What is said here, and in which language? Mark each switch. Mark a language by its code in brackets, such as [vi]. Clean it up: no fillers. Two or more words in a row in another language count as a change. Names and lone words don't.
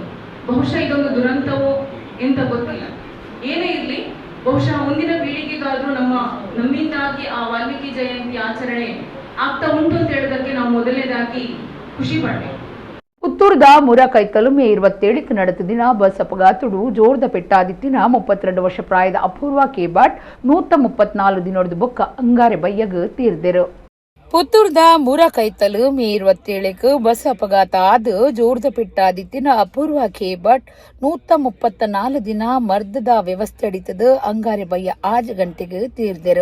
[kn] ಬಹುಶಃ ಇದೊಂದು ದುರಂತವೋ ಎಂತ ಗೊತ್ತಿಲ್ಲ. ಏನೇ ಇರಲಿ, ಬಹುಶಃ ಮುಂದಿನ ಪೀಳಿಗೆಗಾದ್ರೂ ನಮ್ಮಿಂದಾಗಿ ಆ ವಾಲ್ಮೀಕಿ ಜಯಂತಿ ಆಚರಣೆ ಆಗ್ತಾ ಉಂಟು ಅಂತ ಹೇಳೋದಕ್ಕೆ ನಾವು ಮೊದಲನೇದಾಗಿ ಖುಷಿ ಪಡ್ಬೇಕು. [tcy] ಪುತ್ತೂರದ ಮುರಕೈತಲು ಮೇ 27ಕ್ಕೆ ನಡೆದಿನ ಬಸ್ ಅಪಘಾತಡು ಜೋರ್ದ ಪೆಟ್ಟಾದಿತ್ತಿನ 32 ವರ್ಷ ಪ್ರಾಯದ ಅಪೂರ್ವ ಕೇಬಾಟ್ 134 ದಿನದ ಬೊಕ್ಕ ಅಂಗಾರೆ ಬಯ್ಯಗ ತೀರ್ದೆರು. ಪುತ್ತೂರ್ದ ಮುರಕೈತಲು ಮೇ 27ಕ್ಕೆ ಬಸ್ ಅಪಘಾತ ಆದ ಜೋರ್ದ ಪೆಟ್ಟಾದಿತ್ತಿನ ಅಪೂರ್ವ ಕೇಬಟ್ 134 ದಿನ ಮರ್ದದ ವ್ಯವಸ್ಥೆ ಅಡಿತದ ಅಂಗಾರೆ ಬಯ್ಯ 6 ಗಂಟೆಗೆ ತೀರ್ದೆರು.